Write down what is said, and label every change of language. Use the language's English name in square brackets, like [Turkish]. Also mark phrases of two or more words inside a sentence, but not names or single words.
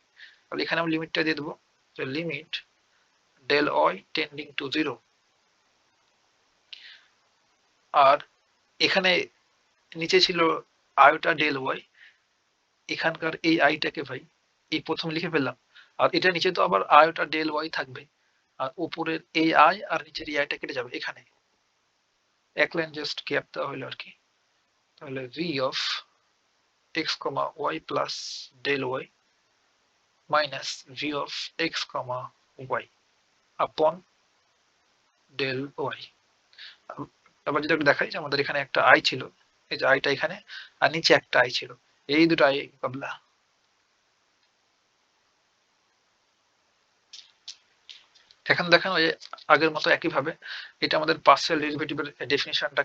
[Bangla] তাহলে এখানে আমি লিমিটটা দিয়ে দেবো, যে [English] limit del y tending to 0, [Bangla] আর এখানে নিচে ছিল [English] iota del y, [Bangla] এখানকার এই আইটাকে ভাই এই প্রথম লিখে ফেললাম, আর এটা নিচে তো আবার [English] iota del y [Bangla] থাকবে, আর উপরের এই আই আর নিচের এই আইটা কেটে যাবে, এখানে এক লাইন জাস্ট গ্যাপ দেওয়া হলো আর কি। [English] তাহলে v of x, y plus del y minus v of x, y upon del y। [Bangla] আবার যদি একটু দেখাই যে আমাদের এখানে একটা আই ছিল, এই যে আইটা এখানে, আর নিচে একটা আই ছিল, এই দুটো আই মোকাবিলা। এখন দেখেন ওই আগের মতো একইভাবে এটা আমাদের পার্সিয়াল ডেরিভেটিভের ডেফিনিশনটাকে